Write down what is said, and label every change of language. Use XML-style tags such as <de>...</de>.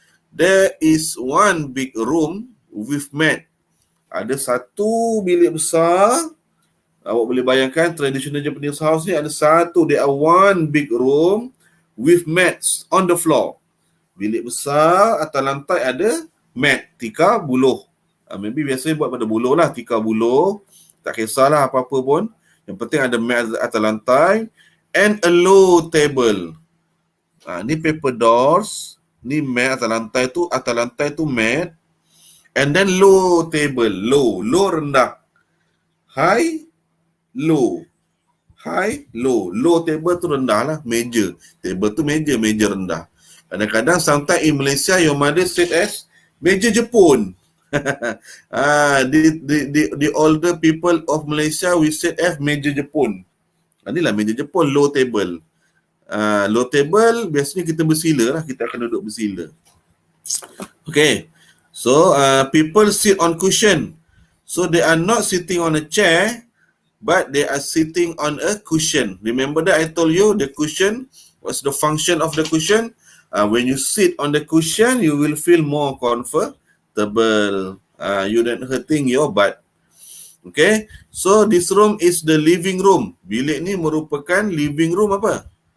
<en>There is one big room with mat.</en> <ms>Ada satu bilik besar. Awak boleh bayangkan traditional Japanese house ni ada satu.</ms> <en>There are one big room with mats on the floor.</en> <ms>Bilik besar, atas lantai ada mat, tikar buluh. Maybe biasanya buat pada buluh lah, tikar buluh. Tak kisahlah apa-apa pun. Yang penting ada mat atas lantai.</ms> <en>And a low table. Ni paper doors.</en> <ms>Ni mat atas lantai tu mat.</ms> <en>And then low table. Low rendah. High, low. High, low.</en> <ms>Low table tu rendah lah. Meja. Table tu meja rendah.</ms> <en>Kadang-kadang sometimes in Malaysia, your mother said as meja Jepun. The older people of Malaysia, we said as meja Jepun.</en> <ms>Inilah meja Jepun, low table. Low table, biasanya kita bersila lah. Kita akan duduk bersila. Okay.</ms> <en>So, people sit on cushion. So, they are not sitting on a chair, but they are sitting on a cushion. Remember that I told you the cushion? What's the function of the cushion? When you sit on the cushion, you will feel more comfortable. You don't hurting your butt. Okay? So, this room is the living room.</en> <ms>Bilik ni merupakan living room apa?</ms>